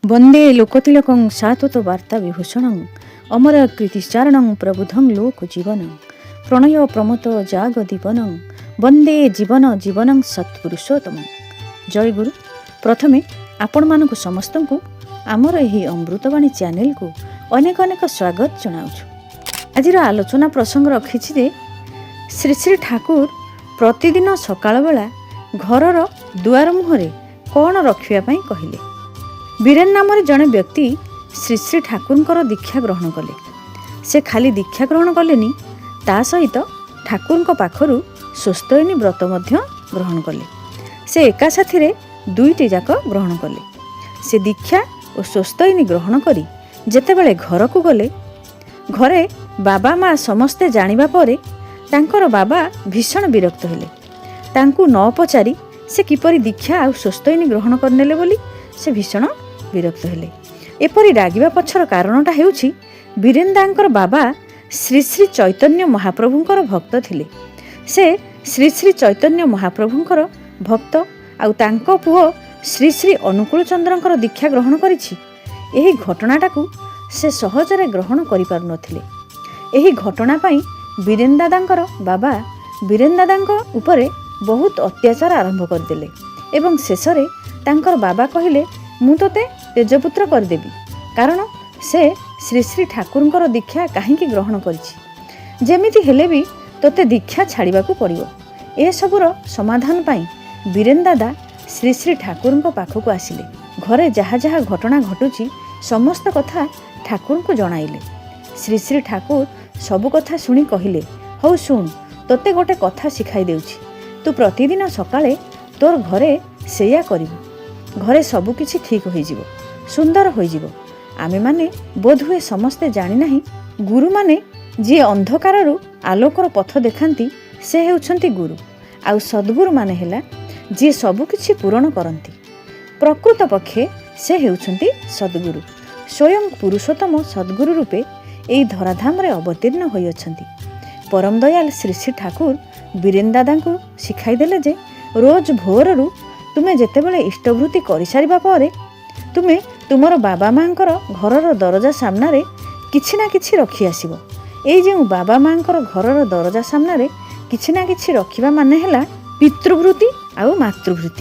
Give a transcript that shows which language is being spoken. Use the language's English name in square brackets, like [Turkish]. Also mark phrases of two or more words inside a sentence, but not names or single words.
[Sanskrit] वंदे लोकतिलकं सात्वत वार्ता विभूषणं अमर कीर्तिचारणं प्रबुद्धं लोक जीवनं प्रणय प्रमोद जाग दीवनं वंदे जीवन जीवनं सत्पुरुषोत्तम। [Odia] ଜୟ ଗୁରୁ। ପ୍ରଥମେ ଆପଣ ମାନଙ୍କ ସମସ୍ତଙ୍କୁ ଆମର ଏହି ଅମୃତବାଣୀ ଚ୍ୟାନେଲକୁ ଅନେକ ଅନେକ ସ୍ୱାଗତ ଜଣାଉଁ। ଆଜି ଆଲୋଚନା ପ୍ରସଙ୍ଗ ରଖି ଶ୍ରୀ ଶ୍ରୀ ଠାକୁର ପ୍ରତିଦିନ ସକାଳ ବେଳା ଘରର ଦୁଆର ମୁହଁରେ କଣ ରଖିବା ପାଇଁ କହିଲେ। ବୀରେନ ନାମ ଜଣେ ବ୍ୟକ୍ତି ଶ୍ରୀ ଶ୍ରୀ ଠାକୁର ଦୀକ୍ଷା ଗ୍ରହଣ କଲେ। ସେ ଖାଲି ଦୀକ୍ଷା ଗ୍ରହଣ କଲେନି, ତା ସହିତ ଠାକୁର ପାଖରୁ ସ୍ୱସ୍ତ୍ୟୟନୀ ବ୍ରତ ଗ୍ରହଣ କଲେ। ସେ ଏକା ସାଥିରେ ଦୁଇଟି ଯାକ ଗ୍ରହଣ କଲେ। ସେ ଦୀକ୍ଷା ଓ ସ୍ୱସ୍ତ୍ୟୟନୀ ଗ୍ରହଣ କରି ଯେତେବେଳେ ଘରକୁ ଗଲେ, ଘରେ ବାବା ମାଁ ସମସ୍ତେ ଜାଣିବା ପରେ ତାଙ୍କର ବାବା ଭୀଷଣ ବିରକ୍ତ ହେଲେ। ତାଙ୍କୁ ନ ପଚାରି ସେ କିପରି ଦୀକ୍ଷା ଓ ସ୍ୱସ୍ତ୍ୟୟନୀ ଗ୍ରହଣ କରିନେଲେ ବୋଲି ସେ ଭୀଷଣ ବିରକ୍ତ ହେଲେ। ଏପରି ରାଗିବା ପଛର କାରଣଟା ହେଉଛି ବୀରେନଦାଙ୍କର ବାବା ଶ୍ରୀ ଶ୍ରୀ ଚୈତନ୍ୟ ମହାପ୍ରଭୁଙ୍କର ଭକ୍ତ ଥିଲେ। ସେ ଶ୍ରୀ ଶ୍ରୀ ଚୈତନ୍ୟ ମହାପ୍ରଭୁଙ୍କର ଭକ୍ତ ଆଉ ତାଙ୍କ ପୁଅ ଶ୍ରୀ ଶ୍ରୀ ଅନୁକୂଳ ଚନ୍ଦ୍ରଙ୍କର ଦୀକ୍ଷା ଗ୍ରହଣ କରିଛି। ଏହି ଘଟଣାଟାକୁ ସେ ସହଜରେ ଗ୍ରହଣ କରି ପାରୁ ନଥିଲେ। ଏହି ଘଟଣା ପାଇଁ ବୀରେନ ଦାଦାଙ୍କର ବାବା ବୀରେନ ଦାଦାଙ୍କ ଉପରେ ବହୁତ ଅତ୍ୟାଚାର ଆରମ୍ଭ କରିଦେଲେ ଏବଂ ଶେଷରେ ତାଙ୍କର ବାବା କହିଲେ ମୁଁ ତୋତେ ତ୍ୟାଜ୍ୟପୁତ୍ର କରିଦେବି, କାରଣ ସେ ଶ୍ରୀ ଶ୍ରୀ ଠାକୁରଙ୍କର ଦୀକ୍ଷା କାହିଁକି ଗ୍ରହଣ କରିଛି। ଯେମିତି ହେଲେ ବି ତୋତେ ଦୀକ୍ଷା ଛାଡ଼ିବାକୁ ପଡ଼ିବ। ଏ ସବୁର ସମାଧାନ ପାଇଁ ବୀରେନ ଦାଦା ଶ୍ରୀ ଶ୍ରୀ ଠାକୁରଙ୍କ ପାଖକୁ ଆସିଲେ। ଘରେ ଯାହା ଯାହା ଘଟଣା ଘଟୁଛି ସମସ୍ତ କଥା ଠାକୁରଙ୍କୁ ଜଣାଇଲେ। ଶ୍ରୀ ଶ୍ରୀ ଠାକୁର ସବୁ କଥା ଶୁଣି କହିଲେ, ହଉ ଶୁଣ, ତୋତେ ଗୋଟେ କଥା ଶିଖାଇ ଦେଉଛି। ତୁ ପ୍ରତିଦିନ ସକାଳେ ତୋର ଘରେ ସେୟା କରିବୁ। ଘରେ ସବୁ କିଛି ଠିକ ହୋଇ ଯିବ, ସୁନ୍ଦର ହୋଇ ଯିବ। ଆମେ ମାନେ ବୋଧହୁଏ ସମସ୍ତେ ଜାଣି ନାହିଁ, ଗୁରୁ ମାନେ ଯେ ଅନ୍ଧକାରରୁ ଆଲୋକର ପଥ ଦେଖାନ୍ତି ସେ ହେଉଛନ୍ତି ଗୁରୁ, ଆଉ ସଦ୍ଗୁରୁ ମାନେ ହେଲା ଯେ ସବୁ କିଛି ପୂର୍ଣ୍ଣ କରନ୍ତି। ପ୍ରକୃତ ପକ୍ଷେ ସେ ହେଉଛନ୍ତି ସଦ୍ଗୁରୁ। ସ୍ୱୟଂ ପୁରୁଷୋତ୍ତମ ସଦ୍ଗୁରୁ ରୂପେ ଏହି ଧରାଧାମରେ ଅବତୀର୍ଣ୍ଣ ହୋଇ ଅଛନ୍ତି। ପରମ ଦୟାଳ ଶ୍ରୀ ଶ୍ରୀ ଠାକୁର ବୀରେନ ଦାଦାଙ୍କୁ ଶିଖାଇ ଦେଲେ ଯେ ରୋଜ ଭୋରରୁ ତୁମେ ଯେତେବେଳେ ଇଷ୍ଟଭୃତି କରି ସାରିବା ପରେ ତୁମେ ତୁମର ବାବା ମାଙ୍କର ଘରର ଦରଜା ସାମନାରେ କିଛି ନା କିଛି ରଖି ଆସିବ। ଏହି ଯେ ବାବା ମାଙ୍କର ଘରର ଦରଜା ସାମନାରେ କିଛି ନା କିଛି ରଖିବା ମାନେ ହେଲା ପିତୃଭୃତି ଆଉ ମାତୃଭୃତି।